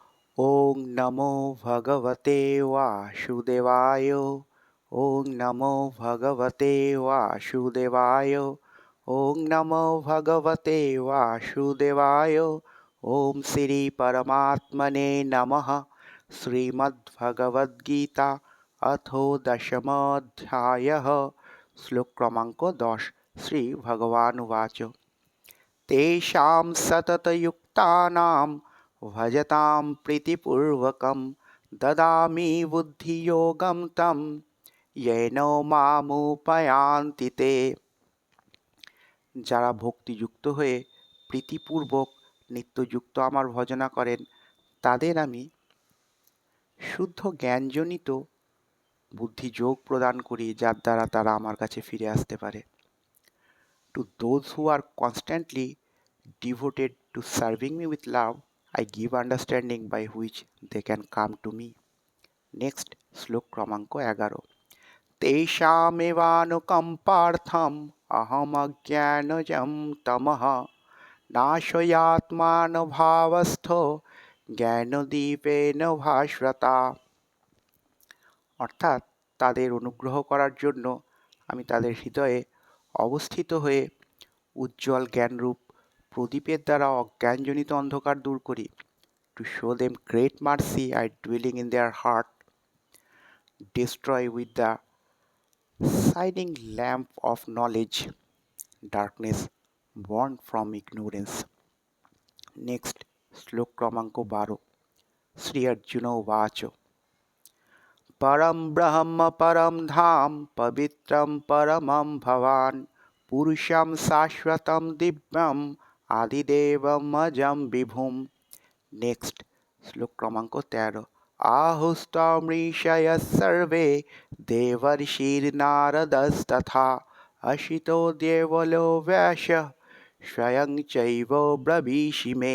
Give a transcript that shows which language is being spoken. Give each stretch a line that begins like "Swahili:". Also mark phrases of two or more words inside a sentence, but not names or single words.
Sanskrit: ওং নমো ভগবতে বাসুদেবায়। ওং নমো ভগবতে বাসুদেবায়। ওং নমো ভগবতে বাসুদেবায়। ওম শ্রী পরমাত্মনে নমঃ। শ্রীমদ্ভগবদ্গীতা অথ দশমোऽধ্যায়ः।
Bangla: শ্লোক ক্রমাঙ্ক
Sanskrit: 10। শ্রী ভগবানুবাচ তেষাং সততযুক্তানাং ভজতাং প্রীতিপূর্বকং দদামি বুদ্ধিযোগং तं येन মামুপয়ান্তি তে।
Bangla: যারা ভক্তিযুক্ত হয়ে প্রীতিপূর্বক নিত্যযুক্ত আমার ভজনা করেন তাদের আমি শুদ্ধ জ্ঞানজনিত বুদ্ধিযোগ প্রদান করি, যার দ্বারা তারা আমার কাছে ফিরে আসতে পারে।
English: To those who are constantly devoted to serving me with love, I give understanding by which they can come to me. Next,
Bangla: শ্লোক ক্রমাঙ্ক 11।
Sanskrit: তেষামেবানুকম্পার্থম অহম অজ্ঞানজম তমঃ নাশয়াত্মানভাবস্থ জ্ঞানদীপেন ভাস্বতা।
Bangla: অর্থাৎ তাদের অনুগ্রহ করার জন্য আমি তাদের হৃদয়ে অবস্থিত হয়ে উজ্জ্বল জ্ঞানরূপ প্রদীপের দ্বারা অজ্ঞানজনিত অন্ধকার দূর করি।
English: To show them great mercy, I dwelling in their heart, destroy with the shining lamp of knowledge darkness born from ignorance. Next,
Bangla: শ্লোক ক্রমাঙ্ক 12।
Sanskrit: শ্রী অর্জুন উবাচ পরম ব্রহ্ম পরম ধাম পবিত্রম পরমম ভবান পুরুষম শাশ্বতম দিব্যম আদিদেবম অজম বিভুম।
Bangla: নেক্সট, শ্লোক ক্রমাঙ্ক 13।
Sanskrit: আহুস্তমৃষয় সর্বে দেবর্ষির্নারদস্তথা অসিতো দেবলো ব্যাস স্বয়ং চৈব ব্রবীষি মে।